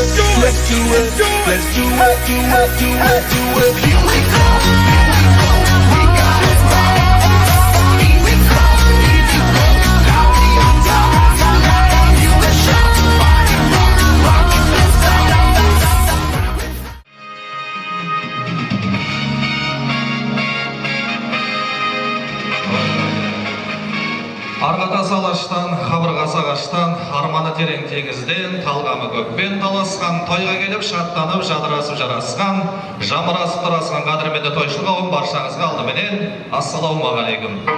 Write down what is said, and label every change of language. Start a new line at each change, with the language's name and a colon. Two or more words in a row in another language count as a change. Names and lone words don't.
English: Let's do it. Let's do it. Do it. Do it. Do it. Here we go. Here we go. We got it right. Here we go. Here we go. Down the top. You can shout the fire. Rock it. Let's go.
Kazakh: Арғатасы алаштан, қабырғасы ағаштан, арманы терең теңізден, талғамы көкпен таласқан, тойға келіп шаттанып, жадырасып жарасқан, жамырасып тұрасқан қадірменді тойшыл қауым баршаңызға алдыменен ассалаумағалейкум.